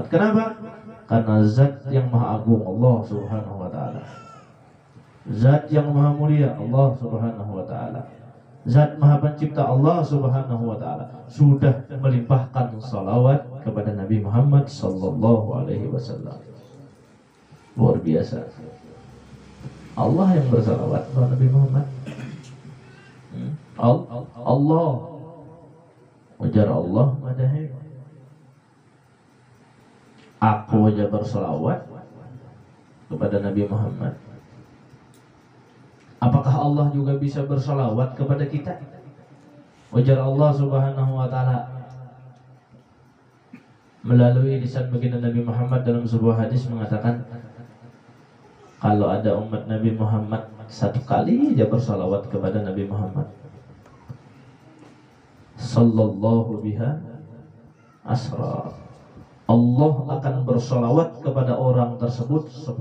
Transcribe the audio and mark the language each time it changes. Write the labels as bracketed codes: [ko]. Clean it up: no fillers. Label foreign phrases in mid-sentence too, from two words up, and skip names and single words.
[id] Kenapa? Karena zat yang maha agung Allah [ar] Subhanahu wa ta'ala, [id] zat yang maha mulia Allah [ar] Subhanahu wa ta'ala, [id] zat maha pencipta Allah [ar] Subhanahu wa ta'ala [id] sudah melimpahkan salawat kepada Nabi Muhammad [ar] Sallallahu Alaihi Wasallam. [id] Luar biasa. Allah yang bersalawat kepada Nabi Muhammad. [bjn] Allah ujar Allah madahi. [id] Aku aja bersalawat kepada Nabi Muhammad. Apakah Allah juga bisa bersalawat kepada kita? Ujar Allah [ar] Subhanahu wa ta'ala [id] melalui lisan baginda Nabi Muhammad dalam sebuah hadis mengatakan, kalau ada umat Nabi Muhammad satu kali dia bersalawat kepada Nabi Muhammad [ar] Sallallahu biha asra, [id] Allah akan bersalawat kepada orang tersebut 10.